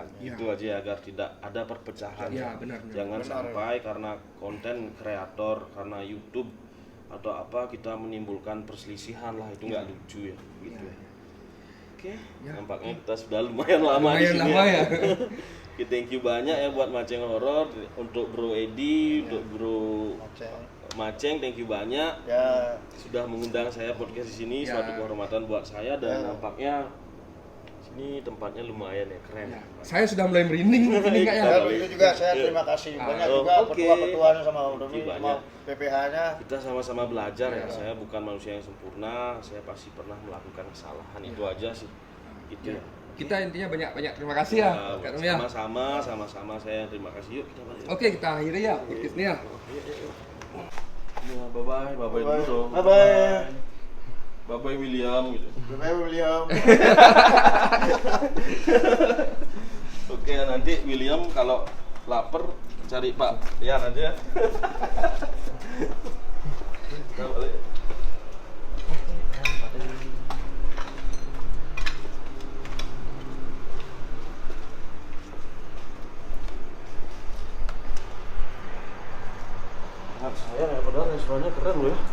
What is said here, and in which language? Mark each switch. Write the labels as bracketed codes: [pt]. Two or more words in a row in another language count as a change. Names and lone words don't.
[id] Itu aja agar tidak ada perpecahan. Jangan sampai karena konten kreator, karena YouTube atau apa kita menimbulkan perselisihan lah, itu nggak lucu ya. Gitu. Oke, nampaknya kita sudah lumayan lama di sini. Ya. Oke, [en] thank you [id] banyak ya buat Maceng Horor, untuk Bro Edi, untuk Bro Maceng, [en] thank you [id] banyak. Sudah mengundang saya podcast di sini, suatu kehormatan buat saya, dan nampaknya ini tempatnya lumayan ya, keren. Saya sudah mulai merinding ini Kak ya. Itu juga saya terima kasih banyak juga petua-petuanya sama Om Doni, sama PPH-nya. Kita sama-sama belajar ya. Saya bukan manusia yang sempurna, saya pasti pernah melakukan kesalahan. Itu aja sih. Gitu ya. Kita intinya banyak terima kasih ya. Sama-sama saya terima kasih. Yuk kita balik. Oke, kita akhiri ya podcastnya. Ya, bye-bye dulu dong. Bye-bye William gitu. Bye William. Oke, nanti William kalau lapar cari Pak Rian aja. Kita balik. Saya ya, padahal restorannya keren loh ya.